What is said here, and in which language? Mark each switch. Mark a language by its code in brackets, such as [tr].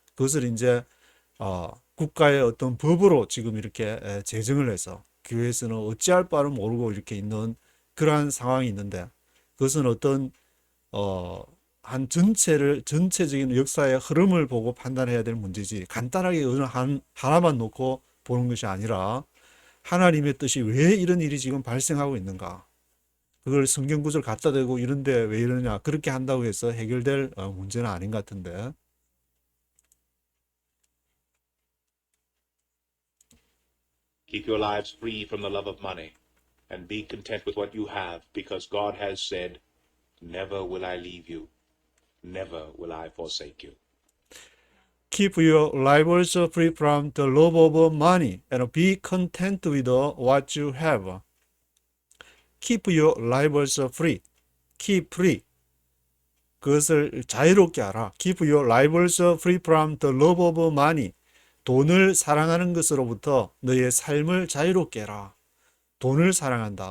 [ko] 그것을 이제 국가의 어떤 법으로 지금 이렇게 제정을 해서 교회에서는 어찌할 바를 모르고 이렇게 있는 그러한 상황이 있는데 그것은 어떤 한 전체적인 역사의 흐름을 보고 판단해야 될 문제지 간단하게 어느 하나만 놓고 보는 것이 아니라 하나님의 뜻이 왜 이런 일이 지금 발생하고 있는가 그걸 성경 구절 갖다 대고 이런데 왜 이러냐 그렇게 한다고 해서 해결될 문제는 아닌 것 같은데 [en] Keep your lives free from the love of money, and be content with what you have, because God has said, "Never will I leave you, never will I forsake you." Keep your lives free from the love of money and be content with what you have. Keep your lives free. Keep free. [ko] 그것을 자유롭게 하라. [en] Keep your lives free from the love of money. [ko] 돈을 사랑하는 것으로부터 너의 삶을 자유롭게 해라. 돈을 사랑한다.